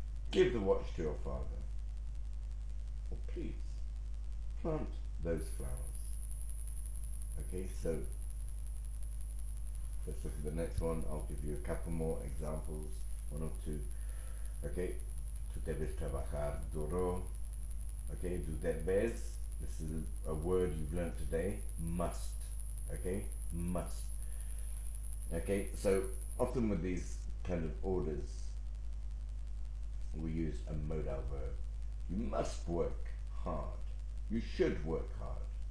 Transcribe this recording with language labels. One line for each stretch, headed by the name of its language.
English: Give the watch to your father. Or please, plant those flowers. Okay, so let's look at the next one. I'll give you a couple more examples, one or two.
Spanish: Okay, tú debes trabajar duro.
English: Okay, tú debes, this is a word you've learnt today, must. Okay, must. Okay, so often with these kind of orders, we use a modal verb. You must work hard. You should work hard.